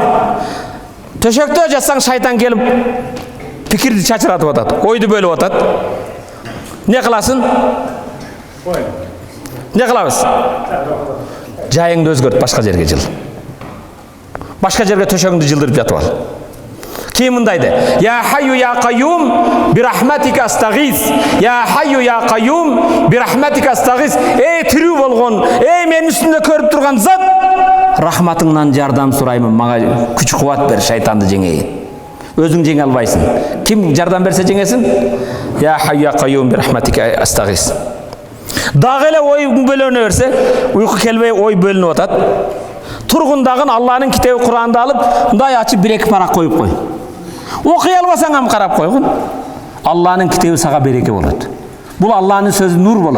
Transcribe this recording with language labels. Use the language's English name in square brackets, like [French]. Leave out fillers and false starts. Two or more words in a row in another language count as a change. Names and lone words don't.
[Kyrgyz] Төшөктө жатсаң шайтан келип пикирди чачыратып атат, ойду бөлүп атат. Не кыласың? Не кылабыз? Жайыңды өзгөрт, башка жерге жыл. Башка жерге төшөгүңдү жылдырып жатып ал. Ким мындай де? [Arabic] يا حي يا قيوم برحمتك أستغيث. يا حي يا قيوم برحمتك أستغيث. [Kyrgyz] Эй тирүү болгон, эй менин үстүмдө көрүп турган зат, рахматыңнан жардам сураймын, мага күч кубат бер, шайтанды жеңейин. Өзүң жеңе албайсың. Ким жардам берсе жеңесин? [Arabic] يا حي يا قيوم برحمتك أستغيث. [Kyrgyz] Дагы эле ойуң бөлөнө берсе, уйку келбей ой бөлүнүп атат. Тургундагын Алланын китеби Куранды алып, мындай ачып бир-эки парак коюп кой. Окуй албасаң ам карап койгун. Алланын китеби сага береке болот. Бул Алланын сөзү нур болот.